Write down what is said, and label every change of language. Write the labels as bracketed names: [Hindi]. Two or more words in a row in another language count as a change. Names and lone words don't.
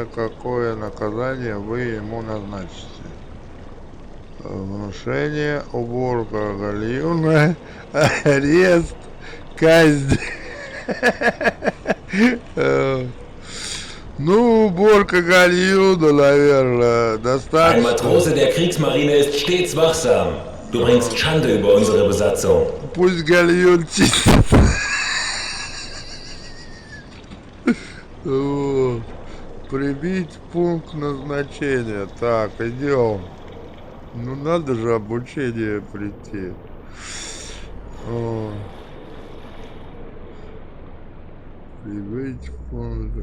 [Russian] Какое наказание вы ему назначите? Внушение, уборка гальюна, арест, казнь. Ну, уборка гальюна, наверное, достаточно. [German] Ein Matrose der Kriegsmarine ist stets wachsam. Du bringst Schande über unsere Besatzung. [Russian] Пусть гальюн чистит. Прибить пункт назначения. Так, идем. Ну, надо же обучение прийти. Прибыть пункт.